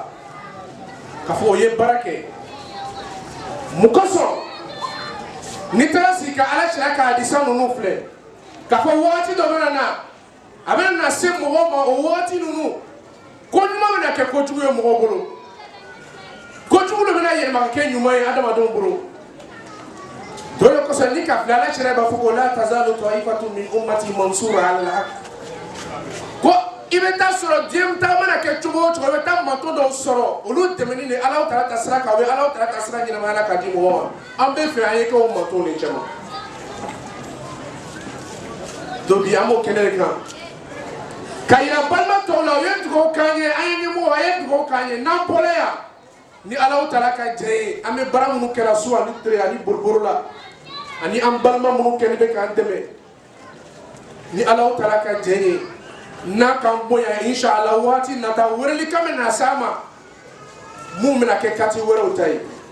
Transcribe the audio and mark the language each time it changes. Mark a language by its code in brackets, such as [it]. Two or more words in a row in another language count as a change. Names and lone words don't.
[bm] k'a fɔ o ye baara kɛ mun kosɔn n'i taara sigi ka ala caya ka hadisa ninnu filɛ k'a fɔ wagati dɔ bɛ na a bɛ na se mɔgɔw ma o wagati ninnu ko ɲuman bɛ na kɛ kojugu ye mɔgɔw bolo kojugu de bɛ na yɛlɛma ka kɛ ɲuman ye adamadenw bolo donc o de kosɔn ni ka filɛ ala caya b'a fɔ ko [ar] لا تزال طائفة من أمتي منصورة على الحق [bm] ko i bɛ taa sɔrɔ diɲɛ taa mana kɛ cogo o cogo i bɛ taa manto dɔw sɔrɔ olu tɛmɛni de Alahu taala ta sira kan u bɛ Alahu taala ta sira ɲɛnamaya ka di mɔgɔw ma an bɛ fɛ an ye kɛ o manto de cɛ ma donc bi an b'o kɛnɛ de kan ka yira balima tɔw la u ye dugawu k'an ye an ye ɲɛmɔgɔ a ye dugawu k'an ye n'an bɔra yan ni Alahu taala ka jɛ ye an bɛ baara minnu kɛra su ani tile ani boroboro la ani an balima minnu kɛlen bɛ k'an dɛmɛ ni Alahu taala ka jɛ ye n'a kan bonya inshallah waati nata wɛrɛli kan bɛ na s'a ma mun bɛna kɛ kati wɛrɛw ta ye